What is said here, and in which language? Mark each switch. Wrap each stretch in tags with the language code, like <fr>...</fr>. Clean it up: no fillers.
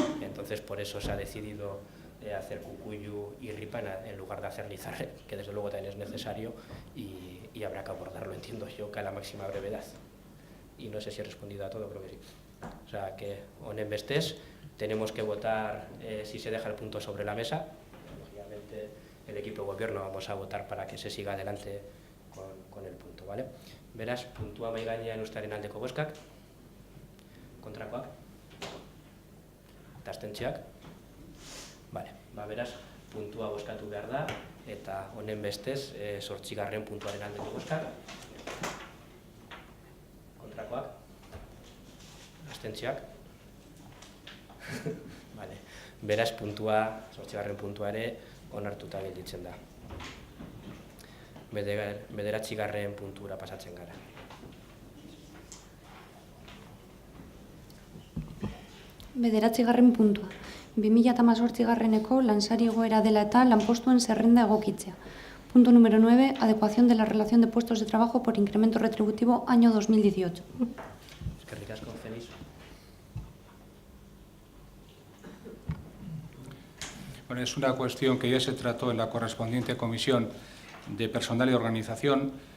<es>Entonces, por eso se ha decidido hacer Cucuyu y Ripa en lugar de hacer Izarre, que desde luego también es necesario y habrá que abordarlo, entiendo yo, que a la máxima brevedad. Y no sé si he respondido a todo, creo que sí. O sea, que</es> <eu>honen bestés,</eu> <es>tenemos que votar si se deja el punto sobre la mesa. Lógicamente, el equipo de gobierno vamos a votar para que se siga adelante con el punto, ¿vale?</es> <eu>Beraz, puntua mahai gainean uztearen aldeko bozkak, kontrakoak, eta abstentziak. Vale, beraz, puntua bozkatu behar da, eta honen bestez, 8. puntuaren aldeko bozkak, kontrakoak, abstentziak. Vale, beraz, puntua, 8. puntua ere onartuta gelditzen da. 9. puntura pasatzen gara. Bederatzigarren puntua. 2018-eko lansari egoera dela eta lanpostuen zerrenda egokitzea.</eu> <es>Punto número 9. Adecuación de la relación de puestos de trabajo por incremento retributivo año 2018.</es> <eu>Eskerrik asko, Feliz.</eu> <es>Bueno, es una cuestión que ya se trató en la correspondiente comisión de personal y organización.</es>